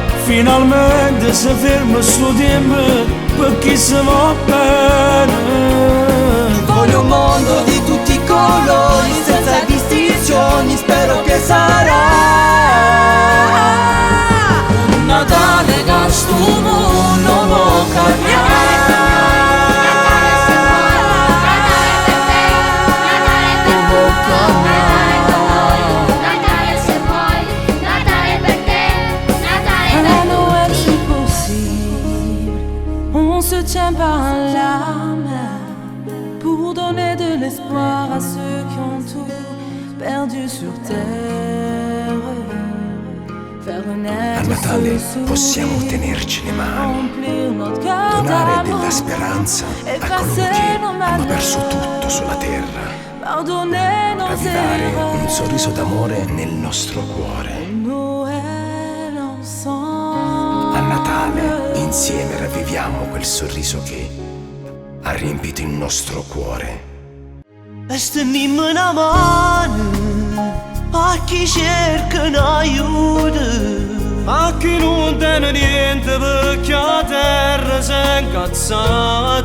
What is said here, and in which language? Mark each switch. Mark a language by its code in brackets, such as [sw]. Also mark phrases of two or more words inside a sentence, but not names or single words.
[it] Finalmente si ferma sto tempo, per chi si va bene. Voglio un mondo di tutti i colori, senza distinzioni, spero che sarà un Natale che sto mondo può cambiare. [fr] On se tient par la main pour donner de l'espoir à ceux qui ont tout perdu sur terre. Faire [it] A [fr] renaître [it] Natale [fr] ce [it] possiamo [fr] sourire, [it] tenerci le mani, [fr] remplir notre cœur [it] donare [fr] d'amour, [it] della speranza a coloro [fr] effacer [it] che [fr] nos [it] hanno perso [fr] malheurs, [it] tutto sulla terra, [fr] pardonner nos [it] ravvivare un [fr] erreurs. [it] sorriso d'amore nel nostro cuore. [fr] Noël ensemble. [it] A Natale insieme ravviviamo quel sorriso che ha riempito il nostro cuore. E stendiamo una mano a chi cerca un aiuto. a chi non tiene niente perché a terra si è incazzata.